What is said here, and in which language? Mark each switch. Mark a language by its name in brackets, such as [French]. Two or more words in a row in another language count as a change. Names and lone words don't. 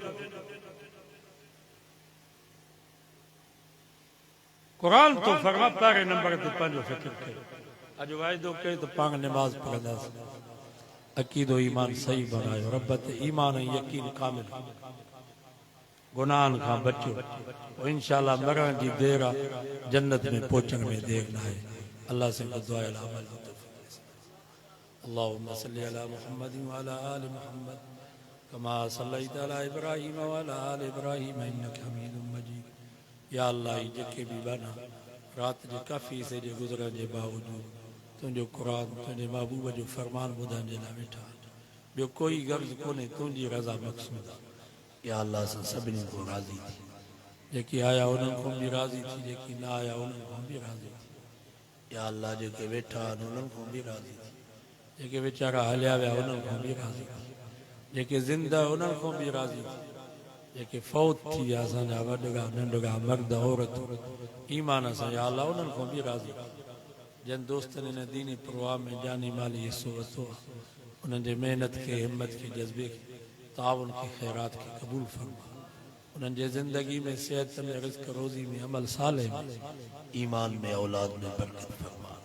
[Sindhi] कुरान तो फरमा पहिरें नंबर ते पंहिंजो फिक्र कयो। अॼु वाइदो कयो त पाण निमाज़ पढ़ंदासीं, अकीदो ईमान सही बनायो, रब ते ईमान ऐं यकीन कामिल, गुनाहनि खां बचो, पोइ इंशाअल्लाह मरण जी देर आहे, जन्नत में पहुचण में देर न आहे। [Urdu] اللہ سے دعا ہے عمل [Arabic] اللهم صل على محمد و على آل محمد كما صليت على إبراهيم و على آل إبراهيم إنك حميد مجيد. [Sindhi] या अल्लाह जेके भी बना रात जे काफ़ी से जे गुज़रण जे बावजूद तुंहिंजो कुरान, तुंहिंजे महबूब जो फरमान ॿुधण जे लाइ वेठा, ॿियो कोई गर्ज़ कोन्हे, तुंहिंजी रज़ा मक़सूद आहे। या अल्लाह सां सभिनी को राज़ी थी, जेके आया उन्हनि खां बि राज़ी थी, जेके न आया उन्हनि खां बि राज़ी थी। या अल्लाह जेके वेठा आहिनि उन्हनि खां बि राज़ी थी, जेके वीचारा हलिया विया उन्हनि खां बि राज़ी थी, जेके ज़िंदा उन्हनि खां बि राज़ी थी, जेके फौत थी विया असांजा वॾड़ा नंढड़ा मर्द औरत ईमान सां, या अल्लाह उन्हनि खां बि राज़ी थी। जिन दोस्तनि हिन दीनी प्रवाह में जानी माली हिसो वरितो आहे, उन्हनि जे महिनत खे, हिम्मत खे, जज़्बे खे, ताउन के खैरात के कबूल फरमा। उन्हनि जे ज़िंदगी में, सेहत में, रिज़्क़ रोज़ी में, अमल साले में, ईमान में, औलाद में बरकत फरमा।